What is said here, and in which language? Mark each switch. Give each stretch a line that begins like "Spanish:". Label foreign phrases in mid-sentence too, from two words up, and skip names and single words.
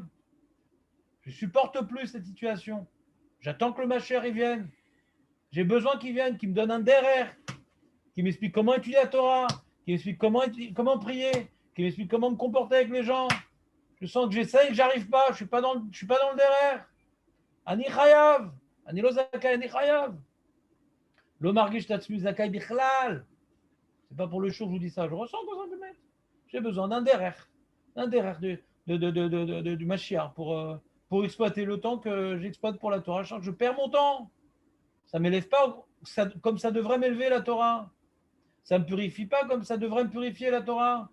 French: Je supporte plus cette situation. J'attends que le Mashiach y vienne. J'ai besoin qu'il vienne, qu'il me donne un derrière, qu'il m'explique comment étudier la Torah, qu'il m'explique comment prier, qu'il m'explique comment me comporter avec les gens. Je sens que j'essaye, que j'arrive pas. Je suis pas dans le derrière.
Hebrew: אני חייב, אני לא זכאי, אני חייב. לא מרגיש תעצמי זכאי בכלל.
French: C'est pas pour le show que je vous dis ça. Je ressens besoin de mettre. J'ai besoin d'un derrière du Mashiach pour exploiter le temps que j'exploite pour la Torah. Je sens que je perds mon temps. Ça ne m'élève pas comme ça devrait m'élever la Torah. Ça ne me purifie pas comme ça devrait me purifier la Torah.